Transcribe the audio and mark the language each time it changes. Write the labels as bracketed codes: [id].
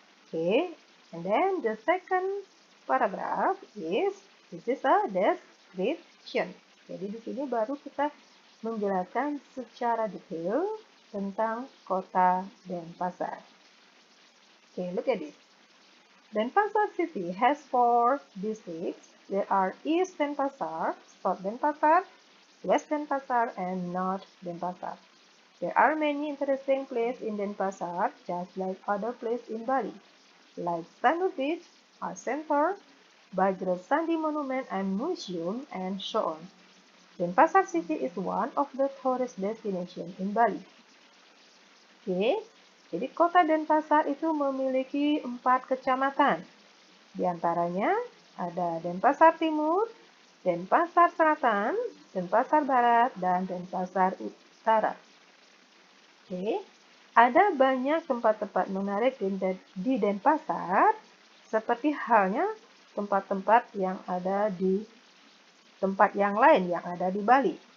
[en] Oke, and then the second paragraph is this is a description. Jadi di sini baru kita [id] menjelaskan secara detail tentang kota Denpasar. [en] Okay, look at it. Denpasar city has 4 districts. There are East Denpasar, South Denpasar, West Denpasar, and North Denpasar. There are many interesting places in Denpasar, just like other places in Bali, like Sanur Beach, Art Center, Bajra Sandi Monument and Museum, and so on. Denpasar city is one of the tourist destinations in Bali. [id] Oke, jadi kota Denpasar itu memiliki 4 kecamatan. Di antaranya ada Denpasar Timur, Denpasar Selatan, Denpasar Barat, dan Denpasar Utara. Oke, ada banyak tempat-tempat menarik di Denpasar, seperti halnya tempat-tempat yang ada di tempat yang lain yang ada di Bali.